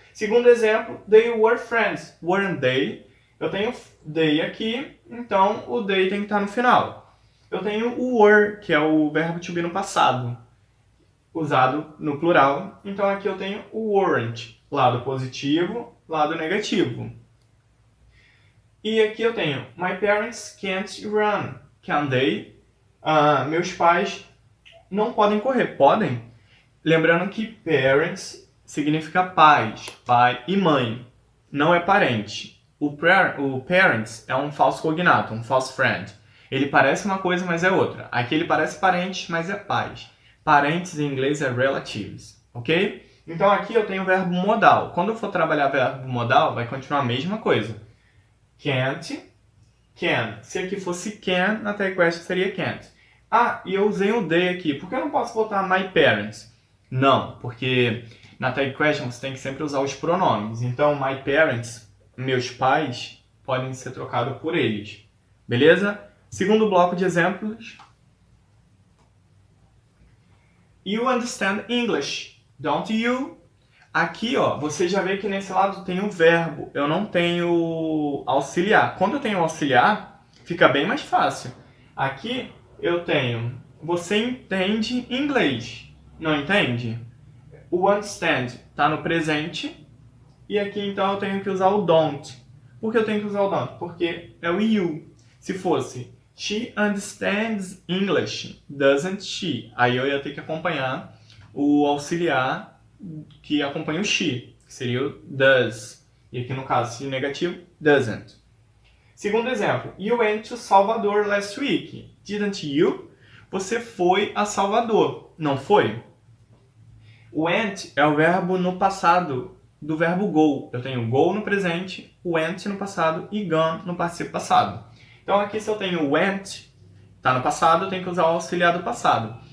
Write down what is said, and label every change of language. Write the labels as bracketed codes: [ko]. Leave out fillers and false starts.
[en] Segundo exemplo, they were friends. Weren't they? [pt] Eu tenho they aqui, então o they tem que estar no final. Eu tenho o were, que é o verbo to be no passado, usado no plural. Então aqui eu tenho o weren't. Lado positivo, lado negativo. E aqui eu tenho my parents can't run. [en] Can they? [pt] Meus pais não podem correr. Podem? Lembrando que parents significa pais, pai e mãe. Não é parente. O parents é um falso cognato, um false friend. Ele parece uma coisa, mas é outra. Aqui ele parece parentes, mas é pais. Parentes em inglês é relatives, ok? Então aqui eu tenho o verbo modal. Quando eu for trabalhar verbo modal, vai continuar a mesma coisa. Can't, can. Se aqui fosse can, na tag question seria can't. E eu usei o they aqui. Por que eu não posso botar my parents? Não, porque na tag question você tem que sempre usar os pronomes. Então, my parents, meus pais, podem ser trocados por eles. Beleza? Segundo bloco de exemplos. [en] You understand English, don't you? [pt] Aqui, ó, você já vê que nesse lado tem o verbo, eu não tenho auxiliar. Quando eu tenho auxiliar, fica bem mais fácil. Aqui eu tenho, você entende inglês, não entende? O understand está no presente, e aqui então eu tenho que usar o don't. Por que eu tenho que usar o don't? Porque é o you. [en] Se fosse, she understands English, doesn't she? [pt] Aí eu ia ter que acompanhar o auxiliar que acompanha o she, que seria o does. E aqui no caso, se negativo, doesn't. Segundo exemplo, you went to Salvador last week, didn't you? você foi a Salvador, não foi? Went é o verbo no passado do verbo go. Eu tenho go no presente, went no passado e gone no participo passado. Então aqui se eu tenho went, está no passado, eu tenho que usar o auxiliar do passado.